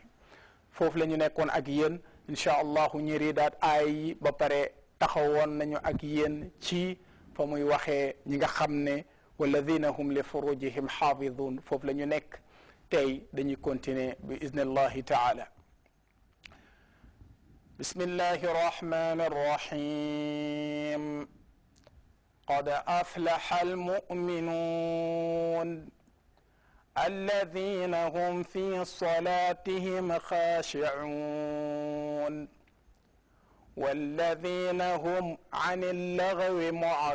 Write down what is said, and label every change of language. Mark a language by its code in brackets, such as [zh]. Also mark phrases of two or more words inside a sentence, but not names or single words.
[wo] foofu la ñu nekkoon ak yéen [ar] إن شاء الله [wo] ñu riidaat aay yi ba pare taxawoon nañu ak yéen ci fa muy waxee ñi nga xam ne [ar] والذين هم لفروجهم حافظون. [wo] foofu la ñu nekk tey dañuy continuer bi [ar] بإذن الله تعالى. بسم الله الرحمن الرحيم. قد أفلح المؤمنون الذين هم في صلاتهم خاشعون والذين هم عن اللغو معرضون